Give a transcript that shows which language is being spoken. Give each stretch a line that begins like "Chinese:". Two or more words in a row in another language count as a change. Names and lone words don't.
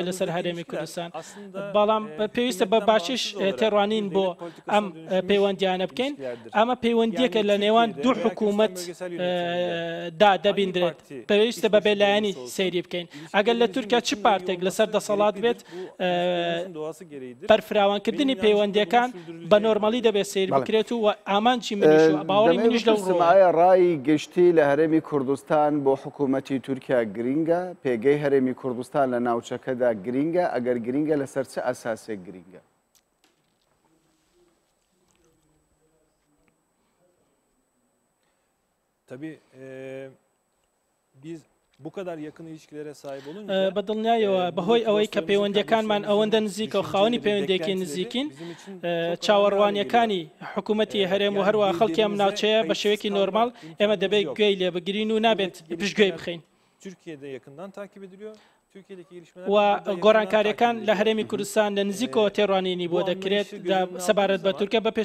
Central Kurdish: لەسەر هەرێمی کوردستان بەڵام پێویستە بە باشیش تێڕوانین بۆ ئەم پەیوەندیانە بکەین ئەمە پەیوەندیەکە لە نێوان دوو حکوومەت دا دەبیندرێت پێویستە بە بێلایەنی سەیری بکەین ئەگەر لە تورکیا چ پارتێک لەسەر دەسەڵات بێت بەرفراوانکردنی پەیوەندیەکان بە نۆرمەلی دەبێت سیر بکرێت و ئامانجی منیش باوەڕی منیش لەو ڕۆایە ڕای گشتی لە هەرێمی کوردستان بۆ حکوومەتی تورکیا گرینگە پێگەی هەرێمی کوردستان لە ناوچەکەدا گرینگە ئەگەر گرینگە لەسەر چه ئەساسێک گرینگە؟
Turkish: Tabii biz bu kadar yakın ilişkilere sahip olunca
Central Kurdish: بەدڵنیایەوە بەهۆی ئەوەی کە پەیوەندیەکانمان ئەوەندە نزیکە و خاوەنی پەیوەندێکی نزیکین چاوەڕوانیەکانی حکوومەتی هەرێم و هەروە خەڵکی ئەم ناوچەیە بە شێوەیەکی نۆرمال ئێمە دەبێت گوێی لێ بگرین و نابێت پشتگوێی بخەین و گۆڕانکاریەکان لە هەرێمی کوردستان لە نزیکەوە تێڕوانینی بۆ دەکرێت سەبارەت بە تورکیا بە